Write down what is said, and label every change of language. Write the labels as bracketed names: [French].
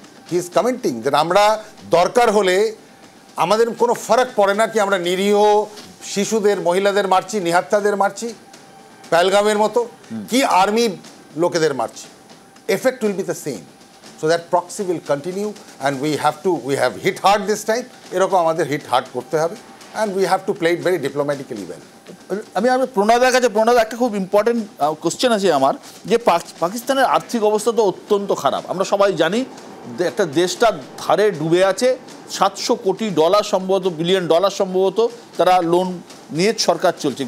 [English] he is commenting [Bangla] যে আমরা দরকার হলে আমাদের কোনো ফারাক পড়ে না কি আমরা নিরীহ শিশুদের, মহিলাদের মারছি, নিহাত্তাদের মারছি পেহেলগামের মতো, কি আর্মি লোকেদের মারছি, [English] Effect will be the same. So that proxy will continue, and we have hit hard this time. [Bangla] এরকম আমাদের হিট হার্ড করতে হবে, [English] and we have to play it very diplomatically well. [Bangla] আমি প্রণাদের কাছে, প্রণাদ, একটা খুব ইম্পর্টেন্ট কোশ্চেন আছে আমার, যে পাকিস্তানের আর্থিক অবস্থা তো অত্যন্ত খারাপ, আমরা সবাই জানি। একটা দেশটা ধারে ডুবে আছে, $700 কোটি সম্ভবত, বিলিয়ন ডলার সম্ভবত তারা লোন নিয়ে সরকার চলছে।